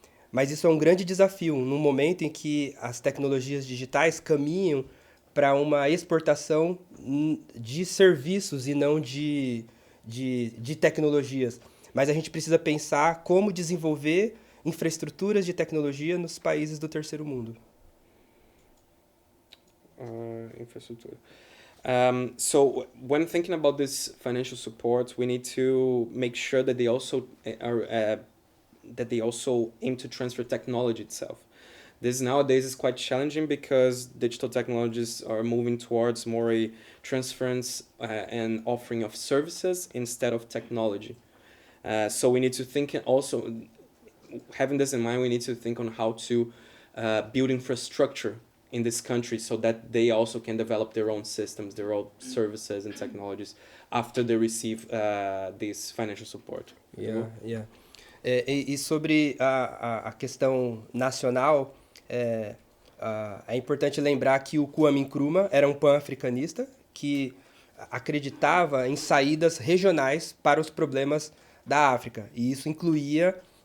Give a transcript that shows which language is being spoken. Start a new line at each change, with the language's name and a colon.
Portuguese: Mas isso é um grande desafio, num momento em que as tecnologias digitais caminham para uma exportação de serviços e não de tecnologias. Mas a gente precisa pensar como desenvolver infraestruturas de tecnologia nos países do terceiro mundo.
English: Infrastructure. So when thinking about this financial support, we need to make sure that they also aim to transfer technology itself. This nowadays is quite challenging because digital technologies are moving towards more a transference and offering of services instead of technology. So we need to think also, having this in mind, we need to think on how to build infrastructure in this country so that they also can develop their own systems, their own services and technologies after they receive this financial support. Yeah.
Portuguese: E sobre a questão nacional, é importante lembrar que o Kwame Nkrumah era um pan-africanista que acreditava em saídas regionais para os problemas da África. E isso incluía